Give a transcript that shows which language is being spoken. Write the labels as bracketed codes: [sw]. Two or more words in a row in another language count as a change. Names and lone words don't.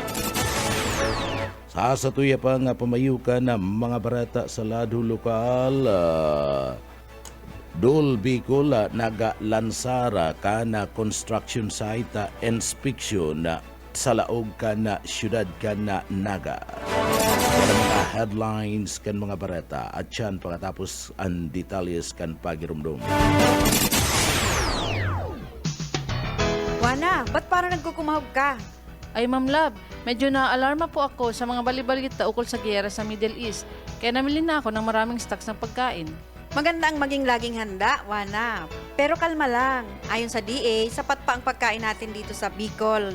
[bik] Sa satuya pa nga pamayukan ng mga barata sa lado lokal, Dol Bicol nagalansara kana construction site inspection sa laog kana siyudad kana Naga. Para mga headlines kan mga barata at yan pagkatapos ang detalles kan pagirumdum. [tl] Wana, ba't parang nagkukumahog ka? Ay Ma'am Love, medyo na-alarma po ako sa mga balibalita ukol sa giyera sa Middle East. Kaya namili na ako ng maraming stocks ng pagkain. Maganda ang maging laging handa, Wana. Pero kalma lang. Ayon sa DA, sapat pa ang pagkain natin dito sa Bicol.